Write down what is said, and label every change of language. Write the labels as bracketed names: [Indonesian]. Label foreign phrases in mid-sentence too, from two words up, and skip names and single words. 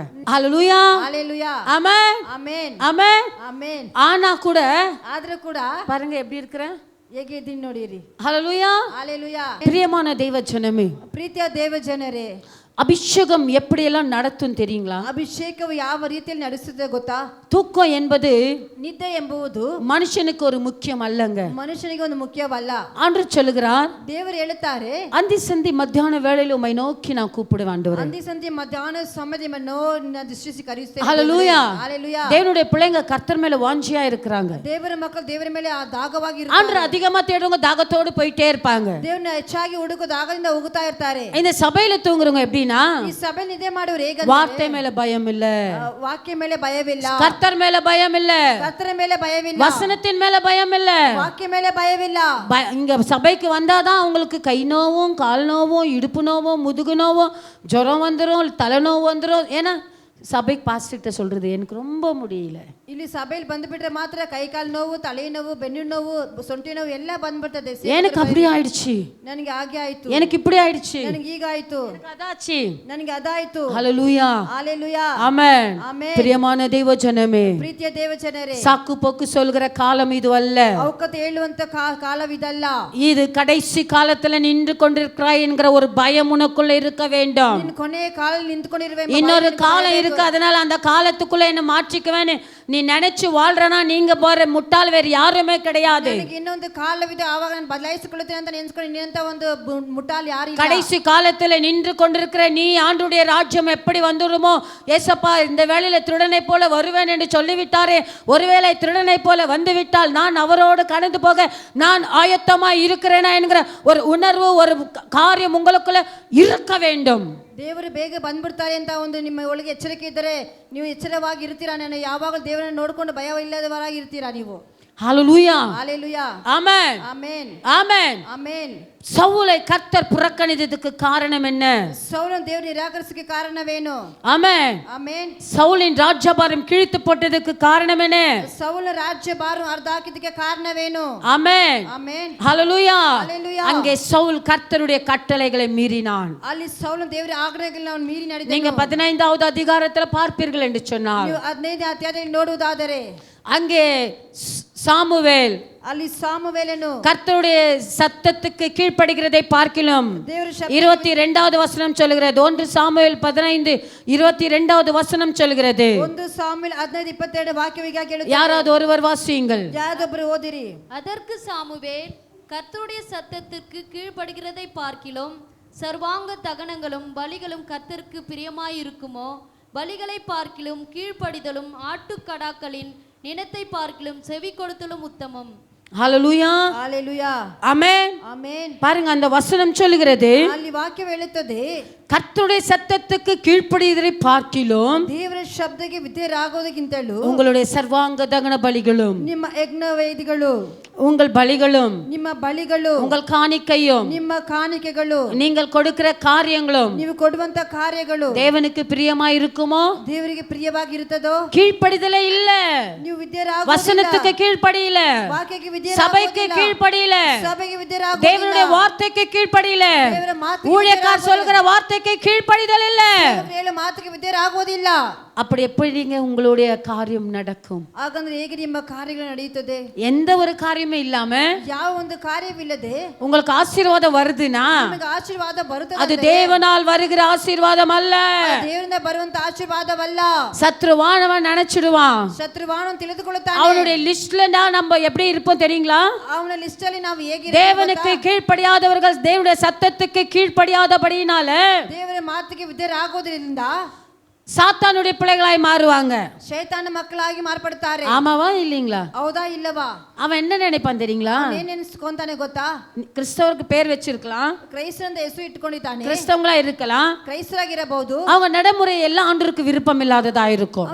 [Tamil] ஹல்லேலூயா. ஹalleluya. ஆமென் [Kannada] ಆಮೆನ್ [Tamil] ஆமென் [Kannada] ಆಮೆನ್. [Tamil] ஆனா கூட [Kannada] ಆದ್ರೆ ಕೂಡ [Tamil] பாருங்க எப்படி இருக்கிறேன். [Kannada] ಹೇಗೆ ಇದೀನಿ ನೋಡಿರಿ. [Tamil] ஹல்லேலூயா. ஹalleluya. பிரியமான தெய்வ ஜனமே, [Kannada] ಪ್ರೀತಿಯ ದೇವ ಜನರೇ, [Tamil] அபிஷேகம் எப்படியெல்லாம் நடத்தும் தெரியுங்களா? [Kannada] ಅಭಿಷೇಕವು ಯಾವ ರೀತಿಯಲ್ಲಿ ನಡೆಸುತ್ತದೆ ಗೊತ್ತಾ? [Tamil] தூக்கம் என்பது [Kannada] ನಿದ್ದೆ ಎಂಬುದು [Tamil] மனுஷனுக்கு ஒரு முக்கியம் அல்லங்க. [Kannada] ಮನುಷ್ಯನಿಗೆ ಒಂದು ಮುಖ್ಯವಲ್ಲ. [Tamil] ஆண்டவர் சொல்லுகிறார், [Kannada] ದೇವರು ಹೇಳುತ್ತಾರೆ, [Tamil] அந்தி சந்தி மத்தியான வேளையில உம்மை நோக்கி நான் கூப்பிடுவேன் ஆண்டவரே. [Kannada] ಅಂದಿ ಸಂಧಿ ಮಧ್ಯಾಹ್ನ ಸಮಯವನ್ನು ನಿನ್ನ ದೃಷ್ಟಿಸಿ ಕರೆಯುತ್ತೇನೆ. [Tamil] ஹல்லேலூயா. ஹalleluya. தேவனுடைய பிள்ளைங்க கர்த்தர் மேல வாஞ்சியா இருக்கிறாங்க. [Kannada] ದೇವರ ಮಕ್ಕಳು ದೇವರ ಮೇಲೆ ಆ ದಾಗವಾಗಿ ಇರುತ್ತಾರೆ. [Tamil] ஆண்டவர் அதிகமா தேடுறவங்க தாகத்தோடு போயிட்டே இருப்பாங்க. [Kannada] ದೇವರನ್ನ ಹೆಚ್ಚಾಗಿ ಹುಡುಕು ದಾಗದಿಂದ ಹೋಗುತ್ತಾ ಇರ್ತಾರೆ. [Tamil] இந்த சபையில தூங்குறவங்க எப்படின்னா, [Kannada] ಈ ಸಭೆ ನಿದ್ದೆ ಮಾಡುವರು ಹೇಗೆ? [Tamil] வார்த்தை மேல பயம் இல்ல, [Kannada] ವಾಕ್ಯ ಮೇಲೆ ಭಯವಿಲ್ಲ, [Tamil] கர்த்தர் மேல பயம் இல்ல, [Kannada] ಕರ್ತನ ಮೇಲೆ ಭಯವಿಲ್ಲ, [Tamil] வசனத்தின் மேல பயம் இல்ல. [Kannada] ವಾಕ್ಯ ಮೇಲೆ ಭಯವಿಲ್ಲ. [Tamil] இங்க சபைக்கு வந்தாதான் அவங்களுக்கு கை நோவும் கால் நோவும் இடுப்பு நோவும் முதுகு நோவும் ஜுரம் வந்துடும் தலைநோவு வந்துடும். ஏன்னா சபைக்கு பாஸ்டர்கிட்ட சொல்றது எனக்கு ரொம்ப முடியல. [Kannada] ಇಲ್ಲಿ ಸಭೆಯಲ್ಲಿ ಬಂದ್ಬಿಟ್ರೆ ಮಾತ್ರ ಕೈ ಕಾಲು ನೋವು, ತಲೆ ನೋವು, ಬೆನ್ನು ನೋವು, ಸೊಂಟಿ ನೋವು ಎಲ್ಲ ಬಂದ್ಬಿಡ್ತದೆ. [Tamil] எனக்கு அப்படி ஆயிடுச்சு, [Kannada] ನನಗೆ ಹಾಗೆ ಆಯ್ತು, [Tamil] எனக்கு இப்படி ஆயிடுச்சு, [Kannada] ನನಗೆ ಈಗ ಆಯ್ತು, [Tamil] அதாச்சு. [Kannada] ನನಗೆ ಅದಾಯ್ತು. [Tamil] ஹல்லேலூயா. ஹalleluya. ஆமென். ஆமென். பிரியமான தெய்வ ஜனமே, [Kannada] ಪ್ರೀತಿಯ ದೇವ ಜನರೇ, [Tamil] சாக்கு போக்கு சொல்கிற காலம் இது அல்ல. [Kannada] ಅವಕತೆ ಹೇಳುವಂತ ಕಾಲವಿದಲ್ಲ. [Tamil] இது கடைசி காலத்துல நின்று கொண்டிருக்கிறாய் என்கிற ஒரு பயம் உனக்குள்ள இருக்க வேண்டும். [Kannada] ನೀನು ಕೊನೆಯ ಕಾಲದಲ್ಲಿ ನಿಂತುಕೊಂಡಿರುವೆ. [Tamil] இன்னொரு காலம் இருக்கு, அதனால அந்த காலத்துக்குள்ள என்ன மாற்றிக்குவேன்னு நீ நினைச்சு வாழ்றனா நீங்க போற முட்டாள் வேறு யாருமே கிடையாது. [Kannada] ನನಗೆ ಇನ್ನೊಂದು ಕಾಲವಿದೆ, ಆವಾಗ ನಾನು ಬದಲಾಯಿಸಿಕೊಳ್ಳುತ್ತೇನೆ ಅಂತ ನೆನೆಸ್ಕೊಂಡು ನಿನ್ನಂತ ಒಂದು ಮುಟ್ಟಾಲ್ ಯಾರು ಇಲ್ಲ. [Tamil] கடைசி காலத்துல நின்று கொண்டிருக்கிற நீ ஆண்டுடைய ராஜ்யம் எப்படி வந்துடுமோ, ஏசப்பா இந்த வேளையில திருடனை போல வருவேன் என்று சொல்லிவிட்டாரே, ஒருவேளை திருடனை போல வந்துவிட்டால் நான் அவரோடு கடந்து போக நான் ஆயத்தமா இருக்கிறேனா என்கிற ஒரு உணர்வு, ஒரு காரியம் உங்களுக்குள்ள இருக்க வேண்டும். [Kannada] ದೇವರು ಬೇಗ ಬಂದ್ಬಿಡ್ತಾರೆ ಅಂತ ಒಂದು ನಿಮ್ಮ ಒಳಗೆ ಎಚ್ಚರಿಕೆ ಇದ್ದರೆ ನೀವು ಎಚ್ಚರವಾಗಿ ಇರ್ತೀರಾ. ನಾನು ಯಾವಾಗಲೂ ದೇವರನ್ನು ನೋಡಿಕೊಂಡು ಭಯ ಇಲ್ಲದವರಾಗಿ ಇರ್ತೀರಾ ನೀವು. [Tamil] ஹல்லேலூயா. ஹalleluya. ஆமென். ஆமென். ஆமென். ஆமென். சவுலை கர்த்தர் புறக்கணித்ததுக்கு காரணம் என்ன? [Kannada] ಸೌಲನ ದೇವರು ನಿರಾಕರಿಸಕ್ಕೆ ಕಾರಣವೇನು? [Tamil] ஆமென். [Kannada] ಆಮೆನ್. [Tamil] சவுலின் ராஜ்யபாரம் கிழித்து போட்டதுக்கு காரணம் என்ன? [Kannada] ಸೌಲ ರಾಜ್ಯ ಭಾರ ಅರ್ಧ ಹಾಕಿದ್ದಕ್ಕೆ ಕಾರಣವೇನು? [Tamil] ஆமென். [Kannada] ಆಮೆನ್. [Tamil] ஹல்லேலூயா. ஹalleluya. அங்கே சவுல் கர்த்தருடைய கட்டளைகளை மீறினான். [Kannada] ಅಲ್ಲಿ ಸೌಲನ ದೇವರ ಆಜ್ಞೆಗಳನ್ನು ಅವನು ಮೀರಿ ನಡೆದನು. [Tamil] நீங்க 15வது அதிகாரத்துல பார்ப்பீர்கள் என்று சொன்னார். [Kannada] ನೀವು 15ನೇ ಅಧ್ಯಾಯದಲ್ಲಿ ನೋಡುವುದಾದರೆ [Tamil] அங்கே சாமுவேல் [Kannada] ಅಲ್ಲಿ ಸಾಮುವೇಲನು [Tamil] கர்த்தருடைய சத்தத்துக்கு கீழ்ப்படுகிறதை பார்க்கிறோம். [Kannada] ದೇವರ [Tamil] 22வது வசனம் சொல்கிறது. 1 சாமுவேல் 15:22வது வசனம் சொல்கிறது. [Kannada] 1 ಸಾಮುವೇಲ್ 15:22 ವಾಕ್ಯವಿಗೆ ಕೇಳುತ್ತಾರೆ. [Tamil] யாராவது ஒருவர் வாசியுங்கள். [Kannada] ಯಾರಾದೊಬ್ಬರು ಓದಿರಿ. [Tamil] அதற்கு சாமுவேல், கர்த்தருடைய சத்தத்திற்கு கீழ்ப்படுகிறதை பார்க்கிலும் சர்வாங்க தகனங்களும் பலிகளும் கர்த்தருக்கு பிரியமாயிருக்குமோ, பலிகளை பார்க்கிலும் கீழ்ப்படிதலும் ஆட்டுக்கடாக்களின் நினத்தை பார்க்கிலும் செவி கொடுத்தலும் உத்தமம். ஹalleluya. ஹalleluya. ஆமென். ஆமென். பாருங்க, அந்த வசனம் சொல்லுகிறது, [Kannada] ಅಲ್ಲಿ ವಾಕ್ಯ ಹೇಳುತ್ತದೆ, [Tamil] கர்த்தருடைய சத்தத்துக்கு கீழ்ப்படிவதை பார்க்கிலும் [Kannada] ದೇವರ ಶಬ್ದಕ್ಕೆ ವಿಧೇಯರಾಗೋದಕ್ಕಿಂತಲೂ [Tamil] உங்களுடைய சர்வாங்க தகன பலிகளும் [Kannada] ನಿಮ್ಮ ಯಜ್ಞ ವೇದಿಗಳು, [Tamil] உங்கள் பலிகளும் [Kannada] ನಿಮ್ಮ ಬಲಿಗಳು, [Tamil] உங்கள் காணிக்கையும் [Kannada] ನಿಮ್ಮ ಕಾಣಿಕೆಗಳು, [Tamil] நீங்கள் கொடுக்கிற காரியங்களும் [Kannada] ನೀವು ಕೊಡುವಂತ ಕಾರ್ಯಗಳು [Tamil] தேவனுக்கு பிரியமா இருக்குமோ? [Kannada] ದೇವರಿಗೆ ಪ್ರಿಯವಾಗಿರುತ್ತದೋ? [Tamil] கீழ்ப்படிதலே இல்ல. [Kannada] ನೀವು ವಿಧೇಯರಾಗೋದಿಲ್ಲ, [Tamil] வசனத்துக்கு கீழ்ப்படியில, [Kannada] ವಾಕ್ಯಕ್ಕೆ [Tamil] சபைக்கு [Kannada] ವಿಧೇಯರಾಗೋದಿಲ್ಲ, [Tamil] கீழ்ப்படியில, [Kannada] ಸಭೆಗೆ ವಿಧೇಯರಾಗೋದಿಲ್ಲ, [Tamil] தேவனுடைய வார்த்தைக்கு கீழ்ப்படியில, [Kannada] ದೇವರ ಮಾತಿಗೆ [Tamil] ஊழியக்கார் சொல்கிற வார்த்தைக்கு கீழ்ப்படிதல் இல்ல. [Kannada] ದೇವರು ಹೇಳೋ ಮಾತಿಗೆ ವಿಧೇಯರಾಗೋದಿಲ್ಲ. [Tamil] அப்படி எப்படிங்க உங்களுடைய காரியம் நடக்கும்? [Kannada] ಹಾಗಂದ್ರೆ ಹೇಗೆ ನಿಮ್ಮ ಕಾರ್ಯಗಳು ನಡೆಯುತ್ತದೆ? [Tamil] எந்த ஒரு காரியமே இல்லாம [Kannada] ಯಾವ ಒಂದು ಕಾರ್ಯವಿಲ್ಲದೆ [Tamil] உங்களுக்கு ஆசீர்வாதம் வருதுன்னா [Kannada] ನಿಮಗೆ ಆಶೀರ್ವಾದ ಬರುತ್ತದೆ, [Tamil] அது தேவனால் வருகிற ஆசீர்வாதம் அல்ல. [Kannada] ದೇವರಿಂದ ಬರುವಂತ ಆಶೀರ್ವಾದವಲ್ಲ. [Tamil] சத்ருவானவன் நினைச்சிடுவான், [Kannada] ಶತ್ರುವಾನು ತಿಳಿದುಕೊಳ್ಳುತ್ತಾನೆ. [Tamil] அவனுடைய லிஸ்ட்ல நம்ம எப்படி இருப்போம் தெரியுங்களா? [Kannada] ಅವನ ಲಿಸ್ಟ್ ಅಲ್ಲಿ ನಾವು ಹೇಗೆ [Tamil] தேவனுக்கு கீழ்ப்படியாதவர்கள் தேவனுடைய சத்தத்துக்கு கீழ்ப்படியாதபடினால [Kannada] ದೇವರ ಮಾತಿಗೆ ವಿಧೇಯರಾಗೋದ್ರಿಂದ [Tamil] சாத்தானுடைய பிள்ளைகளாய் மாறுவாங்க. [Kannada] ಶೈತಾನ ಮಕ್ಕಳಾಗಿ ಮಾರ್ಪಡ್ತಾರೆ. [Tamil] ஆமாவா இல்லீங்களா? [Kannada] ಹೌದಾ ಇಲ್ಲವಾ? [Tamil] அவன் என்ன நினைப்பான் தெரியுங்களா? [Kannada] ಏನ್ ನೆನೆಸ್ಕೊಂತಾನೆ ಗೊತ್ತಾ? [Tamil] கிறிஸ்தவருக்கு பேர் வச்சிருக்கலாம், [Kannada] ಕ್ರೈಸ್ತರಂತ ಹೆಸರು ಇಟ್ಕೊಂಡಿದ್ದಾನೆ, [Tamil] கிறிஸ்தவங்களா இருக்கலாம், [Kannada] ಕ್ರೈಸ್ತರಾಗಿರಬಹುದು. [Tamil] அவங்க நடைமுறை எல்லாம் ஆண்டவருக்கு விருப்பம் இல்லாததா இருக்கும்,